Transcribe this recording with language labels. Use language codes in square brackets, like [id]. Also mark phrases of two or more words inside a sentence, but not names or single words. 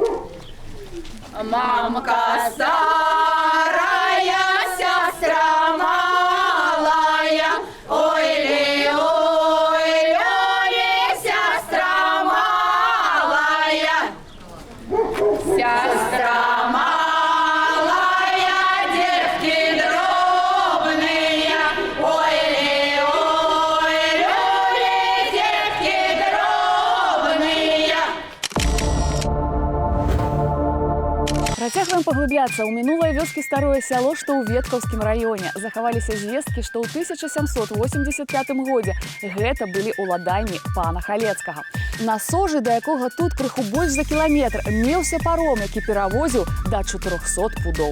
[ru] Мамка старая, сестра малая, ой-ли, сестра малая. Сестра малая, девки дробные, ой-ли, девки дробные. [be] Працягваем паглыбляцца ў мінулае вёскі старое сяло, што ў веткаўскім раёне. Захаваліся звесткі, што ў 1785 годзе гэта былі ўладанні пана Халецкага. На сожы, да якога тут крыху больш за кіламетр, меўся паром, які перавозіў да 400 пудоў.